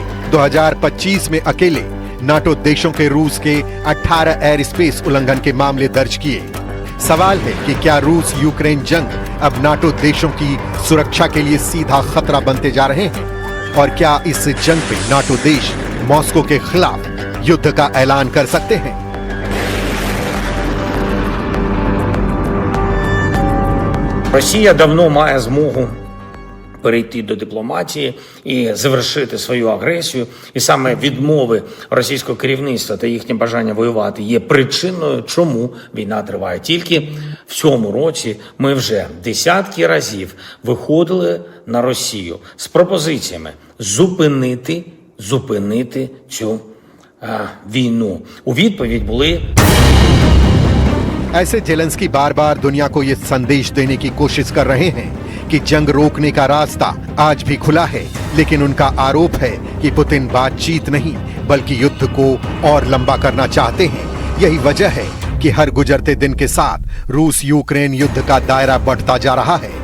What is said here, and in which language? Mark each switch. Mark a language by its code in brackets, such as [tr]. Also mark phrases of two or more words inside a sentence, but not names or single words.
[hi] 2025 में अकेले नाटो देशों के रूस के 18 [en] air space [hi] उल्लंघन के मामले दर्ज किए। सवाल है कि क्या रूस यूक्रेन जंग अब नाटो देशों की सुरक्षा के लिए सीधा खतरा बनते जा रहे हैं? और क्या इस जंग पे नाटो देश मॉस्को के खिलाफ युद्ध का ऐलान कर सकते हैं? [uk] Росія давно має змогу перейти до дипломатії і завершити свою агресію. І саме відмови російського керівництва та їхнє бажання воювати є причиною, чому війна триває. Тільки в цьому році ми вже десятки разів виходили на Росію з пропозиціями зупинити цю війну. У відповідь були [hi] ऐसे जेलेंस्की बार बार दुनिया को ये संदेश देने की कोशिश कर रहे हैं कि जंग रोकने का रास्ता आज भी खुला है, लेकिन उनका आरोप है कि पुतिन बातचीत नहीं बल्कि युद्ध को और लंबा करना चाहते हैं। यही वजह है कि हर गुजरते दिन के साथ रूस यूक्रेन युद्ध का दायरा बढ़ता जा रहा है।